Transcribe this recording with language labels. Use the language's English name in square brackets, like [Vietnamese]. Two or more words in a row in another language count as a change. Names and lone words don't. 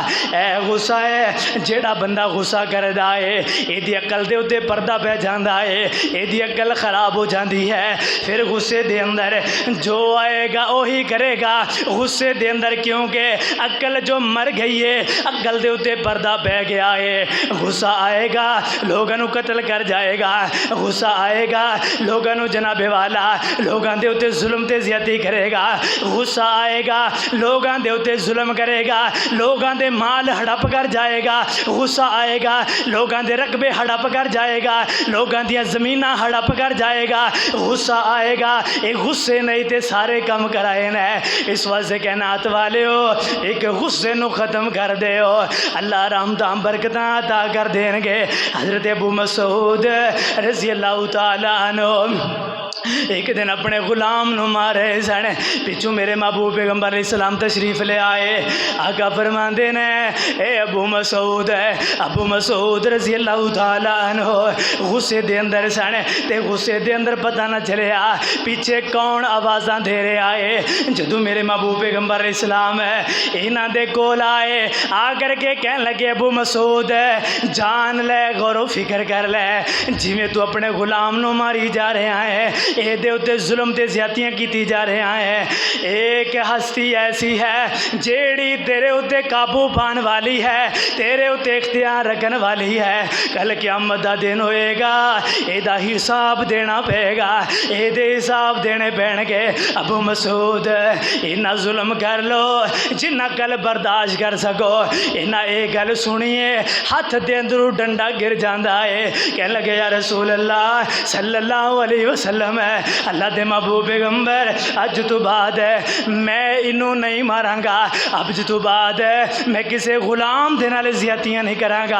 [Punjabi] اے غصہ ہے جیڑا بندہ غصہ کردا ہے ایدی عقل دے اتے پردہ پہ جاندا ہے، ایدی عقل خراب ہو جاندی ہے، پھر غصے دے اندر جو آئے گا وہی کرے گا۔ غصے دے اندر کیونکہ عقل جو مر گئی ہے، عقل دے اتے پردہ پہ گیا ہے، غصہ آئے گا لوگوں نو قتل کر جائے گا، غصہ آئے گا لوگوں نو جناب والا لوگوں دے اتے ظلم تے زیادتی کرے گا، غصہ آئے گا لوگوں دے اتے ظلم کرے گا، لوگوں دے مال ہڑپ کر جائے گا، غصہ آئے گا لوگوں دے رقبے ہڑپ کر جائے گا، لوگوں دیا زمیناں ہڑپ کر جائے گا، غصہ آئے گا۔ ایک غصے نہیں تے سارے کام کرائے نا، اس وجہ سے کہنا کائنات والے ہو ایک غصے نو ختم کر دے ہو اللہ رحمتاں برکتاں عطا کر دین گے۔ حضرت ابو مسعود [Arabic] رضی اللہ تعالیٰ عنہ [Punjabi] ایک دن اپنے غلام نو مارے سن، پچھو میرے محبوب پیغمبر [Arabic] علیہ السلام [Punjabi] تشریف لے آئے۔ آقا فرماندے نے اے ابو مسعود [Arabic] رضی اللہ تعالیٰ عنہ [Punjabi] غصے دے اندر سن تے غصے دے اندر پتہ نہ چلیا پیچھے کون آوازاں دے رہے آئے۔ جدو میرے محبوب پیغمبر [Arabic] علیہ السلام [Punjabi] انہاں دے کول آئے آ کر کے کہن لگے ابو مسعود جان لے غور و فکر کر لے جی میں تو اپنے غلام نو ماری جا رہے ہیں اے دے اتے ظلم تے زیادتیاں کیتی جا رہے ہیں، ایک ہستی ایسی ہے جیڑی تیرے اتے قابو پان والی ہے، تیرے اتے اختیار رکھن والی ہے، کل قیامت دا دن ہوئے گا اے دا حساب دینا پے گا، اے دے حساب دینے پین گے۔ ابو مسعود انہا ظلم کر لو جنہ کل برداشت کر سکو، انہا ایک گل سنیے ہاتھ دے اندرو ڈنڈا گر جاندہ ہے، کہنے لگے [Arabic] یا رسول اللہ صلی اللہ علیہ وسلم [Punjabi] اللہ دے محبوب پیغمبر اج تو بعد میں انہوں نہیں ماراں گا، اب تو بعد میں کسے غلام دے نال زیادتیاں نہیں کراں گا۔